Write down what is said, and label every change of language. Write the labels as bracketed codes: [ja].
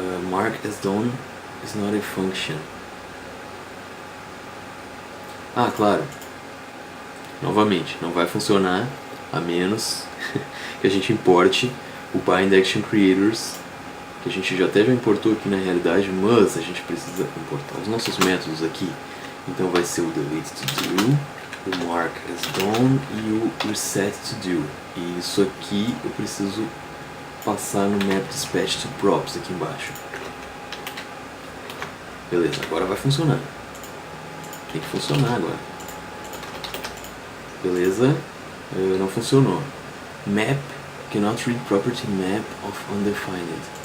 [en] Mark as done is not a function. [pt] Ah, claro. Novamente, não vai funcionar a menos que a gente importe o bind action creators, que a gente já até já importou aqui na realidade, mas a gente precisa importar os nossos métodos aqui. Então vai ser o delete to do, o mark as done e o reset to do. E isso aqui eu preciso passar no map dispatch to props aqui embaixo. Beleza, agora vai funcionar. Tem que funcionar agora. Beleza, não funcionou. [en] Map cannot read property map of undefined.